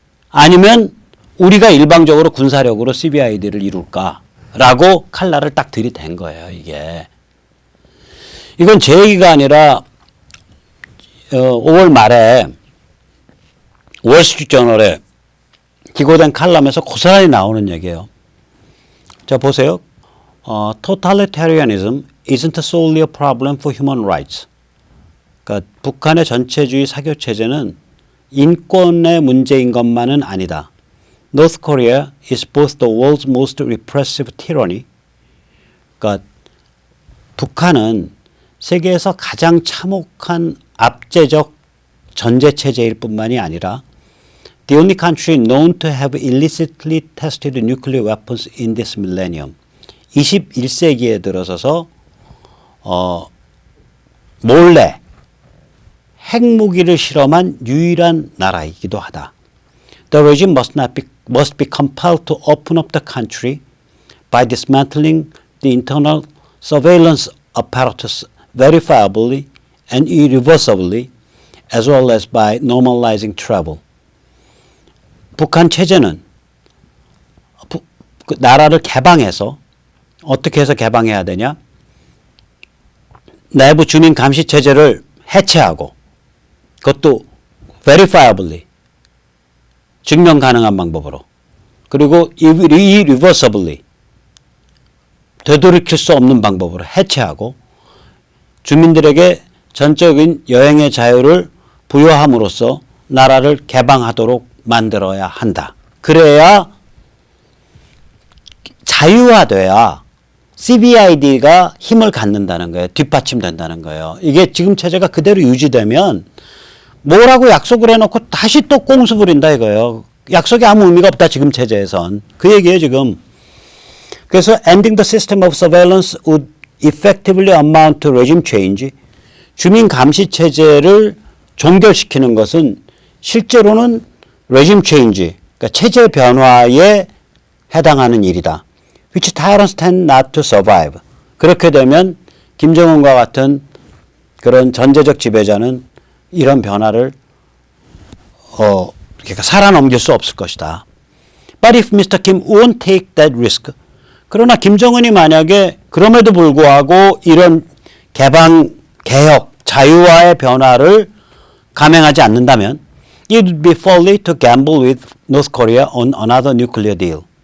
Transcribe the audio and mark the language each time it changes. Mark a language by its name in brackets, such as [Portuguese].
[Korean] 아니면 우리가 일방적으로 군사력으로 CVID를 이룰까라고 칼날을 딱 들이댄 거예요. 이건 제 얘기가 아니라 5월 말에 월스트리트저널에 기고된 칼럼에서 고스란히 나오는 얘기예요. 자, 보세요. [English] Totalitarianism isn't solely a problem for human rights. [Korean] 그러니까 북한의 전체주의 사교체제는 인권의 문제인 것만은 아니다. [English] North Korea is both the world's most repressive tyranny. [Korean] 그러니까 북한은 세계에서 가장 참혹한 압제적 전제체제일 뿐만이 아니라 [English] The only country known to have illicitly tested nuclear weapons in this millennium. [Korean] 21세기에 들어서서 몰래 핵무기를 실험한 유일한 나라이기도 하다. [English] The regime must be compelled to open up the country by dismantling the internal surveillance apparatus verifiably and irreversibly, as well as by normalizing travel. [Korean] 북한 체제는 그 나라를 개방해서 어떻게 해서 개방해야 되냐? 내부 주민 감시 체제를 해체하고 그것도 verifiably 증명 가능한 방법으로 그리고 irreversibly 되돌이킬 수 없는 방법으로 해체하고 주민들에게 전적인 여행의 자유를 부여함으로써 나라를 개방하도록 만들어야 한다. 그래야 자유화돼야 CVID가 힘을 갖는다는 거예요. 뒷받침된다는 거예요. 이게 지금 체제가 그대로 유지되면 뭐라고 약속을 해놓고 다시 또 꽁수 부린다 이거예요. 약속이 아무 의미가 없다 지금 체제에선. 그 얘기예요 지금. [English] 그래서 ending the system of surveillance would effectively amount to regime change. [Korean] 주민 감시 체제를 종결시키는 것은 실제로는 regime change, 그러니까 체제 변화에 해당하는 일이다. [English] which tyrants tend not to survive. [Korean] 그렇게 되면 김정은과 같은 그런 전제적 지배자는 이런 변화를 그러니까 살아넘길 수 없을 것이다. [English] But if Mr. Kim won't take that risk. [Korean] 그러나 김정은이 만약에 그럼에도 불구하고 이런 개방, 개혁, 자유화의 변화를 감행하지 않는다면 [English] it would be folly to gamble with North Korea on another nuclear deal.